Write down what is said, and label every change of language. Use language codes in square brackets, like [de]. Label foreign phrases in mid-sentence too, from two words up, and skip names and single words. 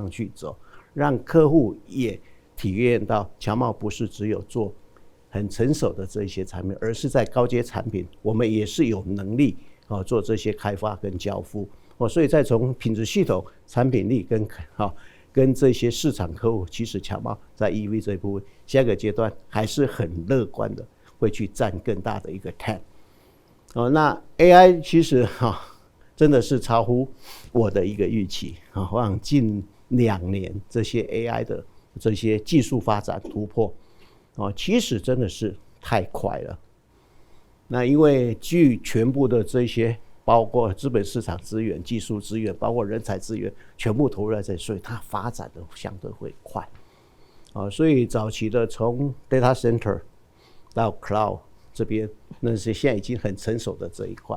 [zh] 向去走，讓客戶也體驗到強茂不是只有做很成熟的這些產品，而是在高階產品我們也是有能力做這些開發跟交付所以在從品質系統、產品力跟這些市場客戶，其實強茂在 EV 這一部分下一個階段還是很樂觀的，會去佔更大的一個 TAM。那 AI 其實真的是超乎我的一個預期我想近2年這些 AI 的這些技術發展突破其實真的是太快了。那因為據全部的這些包括資本市場資源、技術資源，包括人才資源，全部投入在這裡，所以它發展的相對會快所以早期的從 [en] data center [zh] 到 cloud 這邊，那是現在已經很成熟的這一塊。